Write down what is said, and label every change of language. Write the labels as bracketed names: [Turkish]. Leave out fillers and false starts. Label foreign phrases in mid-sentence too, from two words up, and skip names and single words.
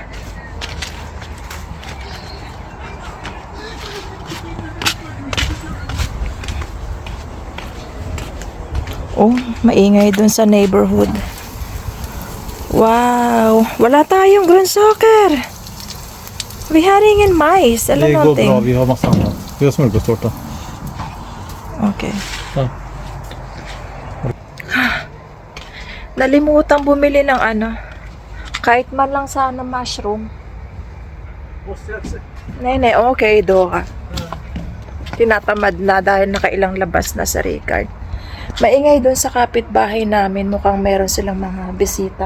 [Filipino] Oh, maingay dun sa neighborhood. Wow! Wala tayong grönsaker! [Swedish] Vi har ingen majs eller det går någonting. bra, vi har massa annat. Vi har smörgåstårta. Okay. Ja. [Filipino] Nalimutan bumili ng kahit man lang sana mushroom. Nene, okay do. Tinatamad na dahil nakailang labas na sa Ricard. Maingay doon sa kapitbahay namin. Mukhang meron silang mga bisita.